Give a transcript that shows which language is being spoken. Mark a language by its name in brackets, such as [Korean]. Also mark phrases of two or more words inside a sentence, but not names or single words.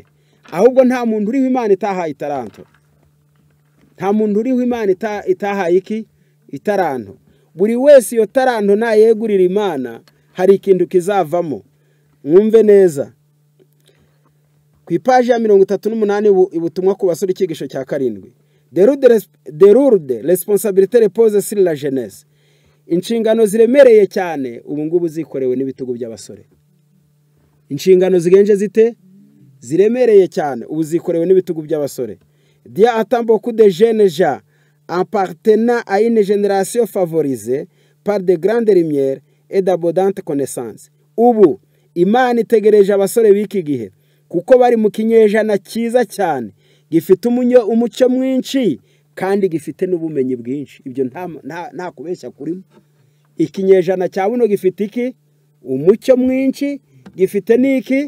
[Kinyarwanda] Ahubwo nta muntu uriho Imana itahaye itaranto. Nta muntu uriho Imana itahaye iki itaranto. Buri wese iyo taranto nayegurira Imana hari ikintu kizavamo. Mwumve neza. Ku ipaji ya 38 ibutumwa ku basore ikigisho cya 7. [French] De lourde responsabilité repose sur la jeunesse. [Kinyarwanda] Inshingano ziremereye cyane ubu ngubu zikorewe n'ibitugu by'abasore. Inshingano zigenje zite? Ziremereye cyane ubu zikorewe n'ibitugu by'abasore. [French] Dieu attend beaucoup de jeunes gens appartenant à une génération favorisée par de grandes lumières et d'abondantes connaissances. [Kinyarwanda] Ubu Imana itegereje abasore b'iki gihe kuko bari mu kinyejana cyiza cyane, gifite umucyo mwinshi kandi gifite n'ubumenyi bwinshi. Ibyo nta kubeshya kurimo. Ikinyejana cya buno gifite iki? Umucyo mwinshi, gifite niki?